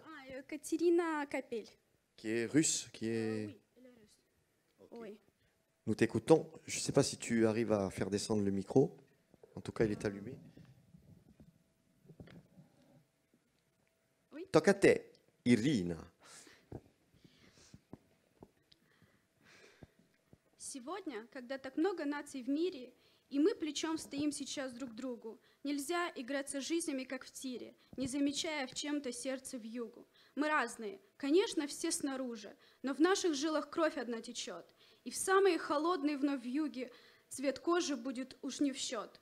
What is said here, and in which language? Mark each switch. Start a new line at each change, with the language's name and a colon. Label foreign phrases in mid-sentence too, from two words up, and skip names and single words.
French: Katerina Kapel. qui est russe, qui est... Oui, elle est russe. Okay. Oui. Nous t'écoutons. Je ne sais pas si tu arrives à faire descendre le micro. En tout cas, il est allumé. Oui.
Italian: Tocca a te, Irina.
Russian: Сегодня, когда так много наций в мире, и мы плечом стоим сейчас друг к другу, нельзя играться жизнями, как в тире, не замечая в чем-то сердце вьюгу. Мы разные, конечно, все снаружи, но в наших жилах кровь одна течет, и в самые холодные вновь вьюги цвет кожи будет уж не в счет.